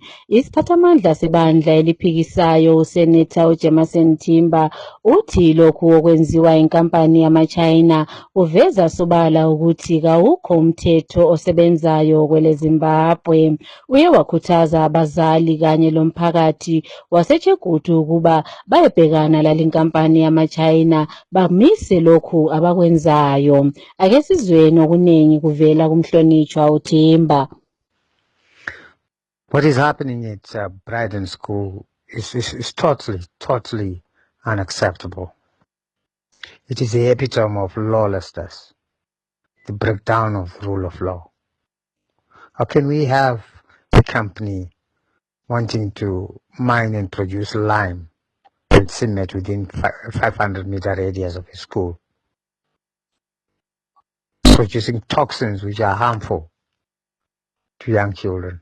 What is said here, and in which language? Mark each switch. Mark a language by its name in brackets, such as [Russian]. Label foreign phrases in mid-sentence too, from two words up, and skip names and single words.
[North Ndebele] Isiphathamandla sebandla eliphikisayo uSenator uJemerson Timber uthi lokhu okwenziwa inkampani yamaChina uveza sobala ukuthi kawukho umthetho osebenzayo kweleZimbabwe. Uye wakhuthaza abazali kanye lomphakathi waseJegutu ukuba bayebhekana lalinkampani yamaChina bamise lokhu abakwenzayo. Ake sizweni okuningi kuvela kumhlonishwa uTimber. [English] What is happening at Brighton School is totally unacceptable. It is the epitome of lawlessness, the breakdown of the rule of law. How can we have a company wanting to mine and produce lime and cement within 500-meter radius of a school, producing toxins which are harmful to young children?